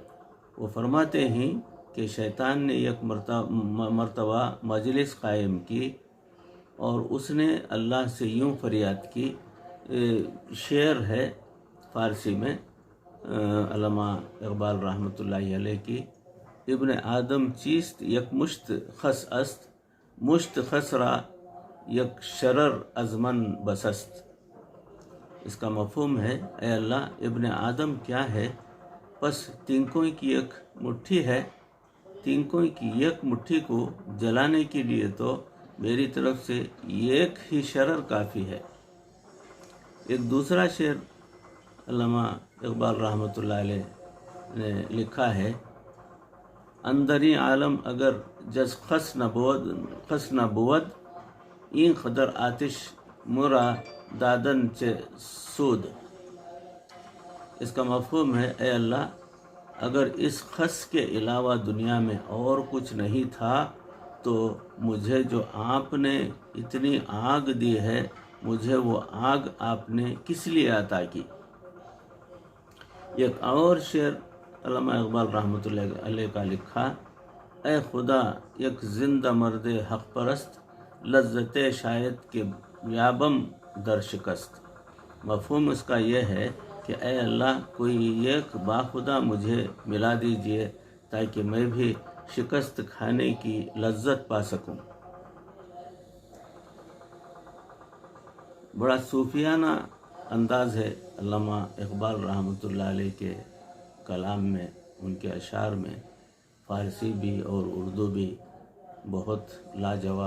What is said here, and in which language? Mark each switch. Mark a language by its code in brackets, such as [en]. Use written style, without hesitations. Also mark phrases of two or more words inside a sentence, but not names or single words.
[ur] وہ فرماتے ہیں کہ شیطان نے ایک مرتبہ مجلس قائم کی اور اس نے اللہ سے یوں فریاد کی۔ شعر ہے فارسی میں علامہ اقبال [ar] رحمۃ اللہ علیہ [fa] کی، ابن آدم چیست یک مشت خس است، مشت خس را یک شرر از من بس است۔ [ur] اس کا مفہوم ہے، اے اللہ [fa] ابن آدم [ur] کیا ہے؟ پس تینکوں کی ایک مٹھی ہے، تینکوں کی ایک مٹھی کو جلانے کے لیے تو میری طرف سے ایک ہی شرر کافی ہے۔ ایک دوسرا شعر علامہ اقبال [ar] رحمۃ اللہ علیہ [ur] نے لکھا ہے، [fa] اندری عالم اگر جز خس نہ بود، این قدر آتش مرا دادن چه سود۔ [ur] اس کا مفہوم ہے، اے اللہ اگر اس خس کے علاوہ دنیا میں اور کچھ نہیں تھا تو مجھے جو آپ نے اتنی آگ دی ہے، مجھے وہ آگ آپ نے کس لیے عطا کی۔ ایک اور شعر علامہ اقبال [ar] رحمۃ اللہ علیہ [ur] کا لکھا، [fa] اے خدا یک زندہ مرد حق پرست، لذت شاید کہ یابم در شکست۔ [ur] مفہوم اس کا یہ ہے کہ اے اللہ کوئی ایک باخدا مجھے ملا دیجئے تاکہ میں بھی شکست کھانے کی لذت پا سکوں۔ بڑا صوفیانہ انداز ہے علامہ اقبال [ar] رحمۃ اللہ علیہ [ur] کے کلام میں، ان کے اشعار میں، فارسی بھی اور اردو بھی بہت لاجواب۔